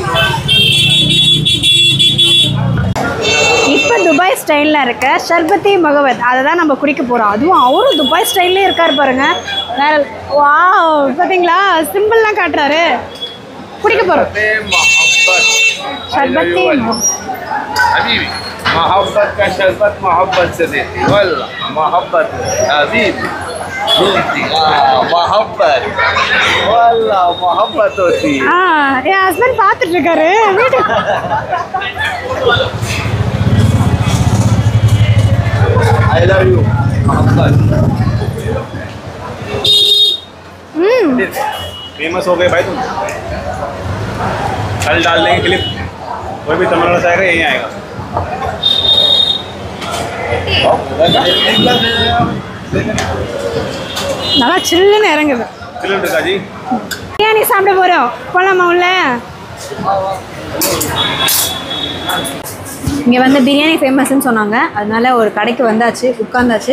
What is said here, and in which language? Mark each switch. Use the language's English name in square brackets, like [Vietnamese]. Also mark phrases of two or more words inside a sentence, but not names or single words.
[Tamil] இப்போ துபாய் ஸ்டைலில் இருக்க ஷர்பத்தி மகவத் அதை தான் நம்ம குடிக்க போகிறோம். அதுவும் அவரும் துபாய் ஸ்டைல்லே இருக்கார் பாருங்க. வேற வா பார்த்தீங்களா, சிம்பிள்லாம் காட்டுறாரு. குடிக்க போகிறோம் ஷர்பத்தி [Hindi] حبيبي محبت का शरबत मोहब्बत से देती वल्ला मोहब्बत हबीबी ढूंढती मोहब्बत वल्ला मोहब्बत होती. [Tamil] என் ஹஸ்பண்ட் பார்த்துட்டு இருக்காரு வீட்டுக்கு. [English] I love you मोहब्बत. [Hindi] फेमस हो गए भाई तुम. कल डाल देंगे क्लिप, कोई भी तमिलनाडु से आएगा यहीं आएगा. [Tamil] நல்லா சில்லுன்னு இறங்குது. [Hindi] जी [Tamil] பிரியாணி சாப்பிட போகிறோம், போகலாமா உள்ள? இங்கே வந்து பிரியாணி ஃபேமஸ்ன்னு சொன்னாங்க, அதனால ஒரு கடைக்கு வந்தாச்சு, உட்காந்தாச்சு.